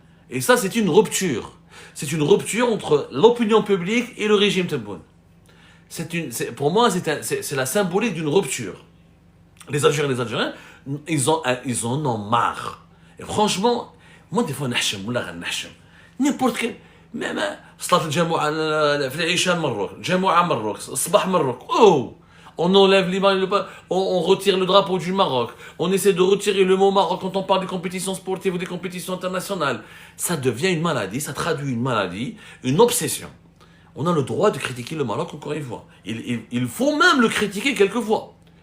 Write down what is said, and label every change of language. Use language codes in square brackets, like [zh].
[fr] Et ça, c'est une rupture. C'est une rupture entre l'opinion publique et le régime Tebboune. Pour moi, c'est la symbolique d'une rupture. Les Algériens, ils en ont marre. Et franchement, moi, des fois, n'importe quel. Même, [ar] صلاة الجمعة في العشاء مبروك، جمعة مبروك، الصباح مبروك. Oh! [fr] On enlève l'image, on retire le drapeau du Maroc. On essaie de retirer le mot Maroc quand on parle des compétitions sportives ou des compétitions internationales. Ça devient une maladie, ça traduit une maladie, une obsession. On a le droit de critiquer le Maroc encore une fois. Il faut même le critiquer quelquefois.